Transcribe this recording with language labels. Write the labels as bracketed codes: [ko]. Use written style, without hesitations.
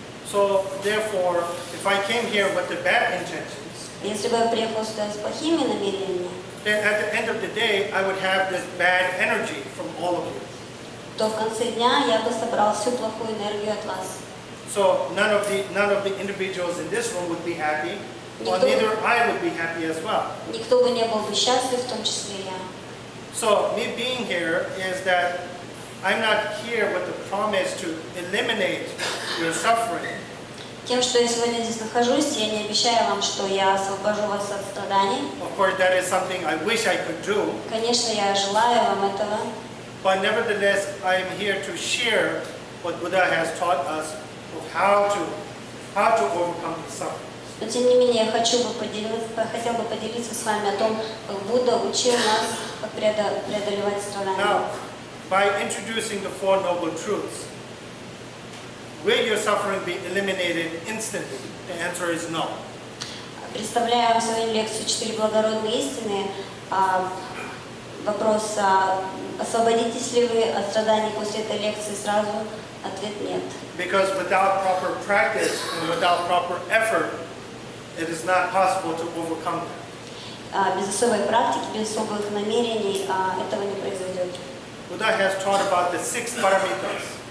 [en] So therefore, if I came here with the bad intentions, [ru] Если бы я приехал сюда с плохими намерениями, [en] then at the end of the day, I would have this bad energy from all of you. [ru] то в конце дня я бы собрал всю плохую энергию от вас. [en] So none of the individuals in this room would be happy, or neither I would be happy as well. [ru] Никто бы не был бы счастлив, в том числе я. [en] So me being here is that I'm not here with the promise to eliminate your suffering. [ru] Тем, что я сегодня здесь нахожусь, я не обещаю вам, что я освобожу вас от страданий. [en] Of course, that is something I wish I could do. [ru] Конечно, я желаю вам этого. [en] But nevertheless, I am here to share what Buddha has taught us of how to overcome the suffering. [ru] Но тем не менее, я хотел бы поделиться с вами о том, как Будда учил нас, как преодолевать страдания. [en] Now, by introducing the Four Noble Truths, will your suffering be eliminated instantly? The answer is no. [ru] Представляю вам свою лекцию «Четыре благородные истины». Вопрос, освободитесь ли вы от страданий после этой лекции сразу? Ответ нет. [en] Because without proper practice and without proper effort, it is not possible to overcome that. [ru] Без особой практики, без особых намерений этого не произойдет. [en] Buddha has taught about the 6 paramitas.